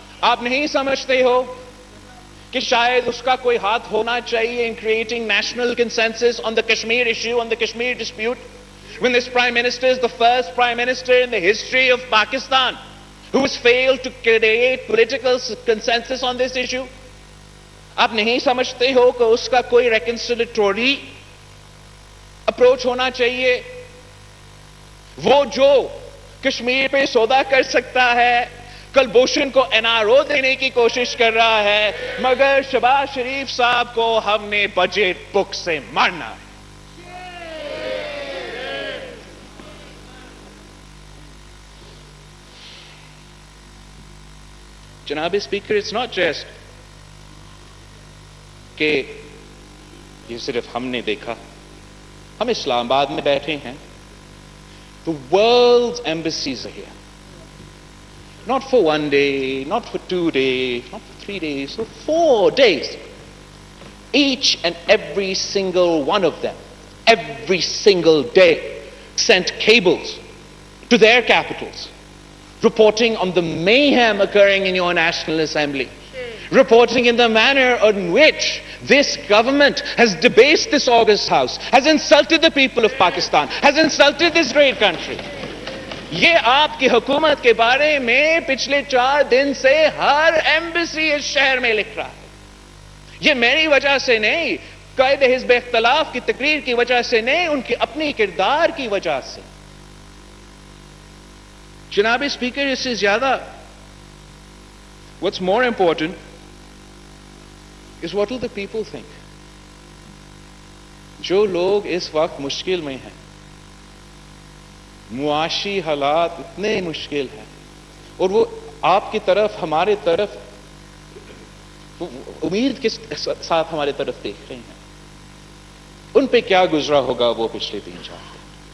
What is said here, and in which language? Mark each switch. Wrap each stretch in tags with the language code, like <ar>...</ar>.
<ur>آپ نہیں سمجھتے ہو کہ شاید اس کا کوئی ہاتھ ہونا چاہیے</ur> <en>in creating national consensus on the Kashmir issue, on the Kashmir dispute, when this Prime Minister is the first Prime Minister in the history of Pakistan who has failed to create political consensus on this issue.</en> <ur>آپ نہیں سمجھتے ہو کہ اس کا کوئی reconciliatory approach ہونا چاہیے؟ وہ جو کشمیر پہ سودا کر سکتا ہے، کلبھوشن کو NRO دینے کی کوشش کر رہا ہے، مگر شہباز شریف صاحب کو ہم نے بجٹ بک سے مارنا ہے. جناب اسپیکر،</ur> <en>it's not just</en> <ur>کہ یہ صرف ہم نے دیکھا. ہم اسلام آباد میں بیٹھے ہیں.</ur> <en>The world's embassies are here. Not for 1 day, not for 2 days, not for 3 days, for 4 days. Each and every single one of them, every single day, sent cables to their capitals, reporting on the mayhem occurring in your National Assembly, reporting in the manner in which this government has debased this august house, has insulted the people of Pakistan, has insulted this great country.</en> <ur>یہ آپ کی حکومت کے بارے میں پچھلے 4 دن سے ہر embassy اس شہر میں لکھ رہا ہے. یہ میری وجہ سے نہیں، قائد حزب اختلاف کی تقریر کی وجہ سے نہیں، ان کی اپنی کردار کی وجہ سے. جناب اسپیکر، اس سے زیادہ</ur> <en>what's more important is what will the people think.</en> <ur>جو لوگ اس وقت مشکل میں ہیں، معاشی حالات اتنے مشکل ہیں، اور وہ آپ کی طرف، ہمارے طرف امید کے ساتھ ہمارے طرف دیکھ رہے ہیں، ان پہ کیا گزرا ہوگا وہ پچھلے 3-4 دن.</ur>